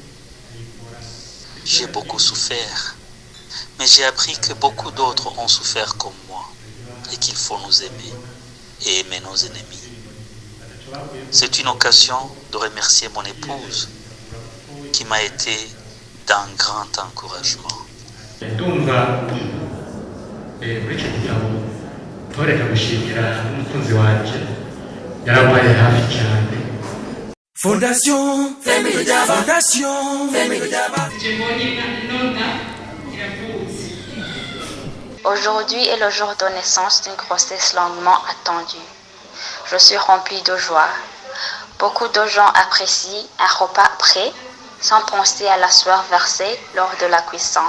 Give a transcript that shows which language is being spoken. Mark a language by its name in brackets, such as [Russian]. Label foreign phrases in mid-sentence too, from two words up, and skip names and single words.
[French] J'ai beaucoup souffert, mais j'ai appris que beaucoup d'autres ont souffert comme moi et qu'il faut nous aimer et aimer nos ennemis. C'est une occasion de remercier mon épouse qui m'a été d'un grand encouragement. [Kinyarwanda] ndumva muri icyo gitabo ntoreka gushimira n'umukunzi wanjye yarabaye hafi cyane. [French] Fondation Family Dava. Fondation Family Dava. Aujourd'hui est le jour de naissance d'une grossesse longuement attendue. Je suis remplie de joie. Beaucoup de gens apprécient un repas prêt sans penser à la sueur versée lors de la cuisson.